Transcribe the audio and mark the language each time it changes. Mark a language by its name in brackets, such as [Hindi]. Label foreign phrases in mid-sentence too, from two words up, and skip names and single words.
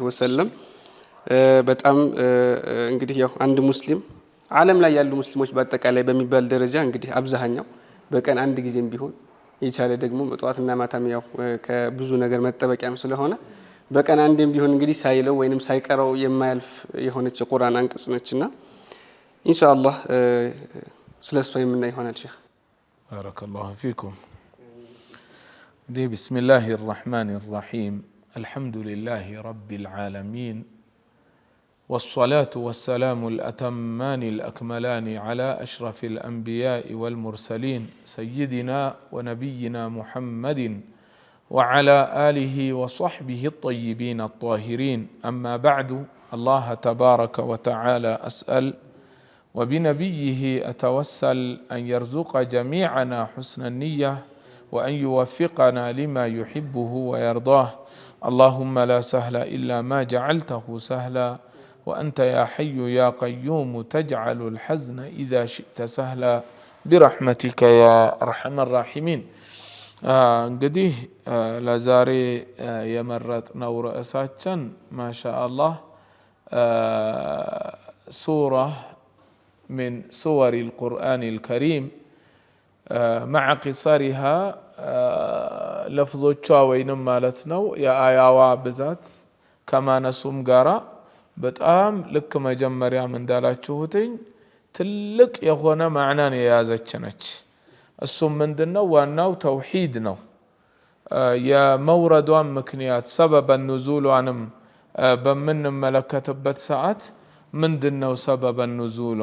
[Amharic] ወሰለም። በጣም እንግዲህ ያው አንድ ሙስሊም ዓለም ላይ ያሉ ሙስሊሞች በአጠቃላይ በሚባል ደረጃ እንግዲህ አብዛኛው በቀን አንድ ጊዜም ቢሆን የቻለ ደግሞ መጥዋትና ማታም ያው ከብዙ ነገር መጠበቂያም ስለሆነ በቀን አንዴም ቢሆን እንግዲህ ሳይለው ወይንም ሳይቀረው የማያልፍ የሆነች የቁርአን አንቀጽ ነችና ኢንሻአላህ ስለሷ የምናይ ይሆናል። ሼኽ [Arabic] بارك الله فيكم بسم الله الرحمن الرحيم الحمد لله رب العالمين والصلاة والسلام الأتمان الأكملان على أشرف الأنبياء والمرسلين سيدنا ونبينا محمد وعلى آله وصحبه الطيبين الطاهرين. أما بعد، الله تبارك وتعالى أسأل وبنبيه أتوسل أن يرزق جميعنا حسن النية وأن يوفقنا لما يحبه ويرضاه. اللهم لا سهل إلا ما جعلته سهلا وأنت يا حي يا قيوم تجعل الحزن إذا شئت سهلا برحمتك يا أرحم الراحمين. [Amharic] እንግዲህ ለዛሬ የመረጥነው ርዕሳችን ማሻአላህ ሱራ [Arabic] من سور القرآن الكريم مع قصرها [Amharic] لفظዎቿ ወይንም ማለት ነው የአያዋ ብዛት ከማነሱም ጋራ በጣም ልክ መጀመሪያም እንዳላችሁትኝ ትልቅ የሆነ ማዕናን የያዘች ነች። እሱም ምንድነው? ዋናው ተውሂድ ነው። የመውረዷን ምክንያት ሰበበ ኑዙሏንም በምንመለከትበት ሰዓት ምንድነው ሰበበ ኑዙሏ?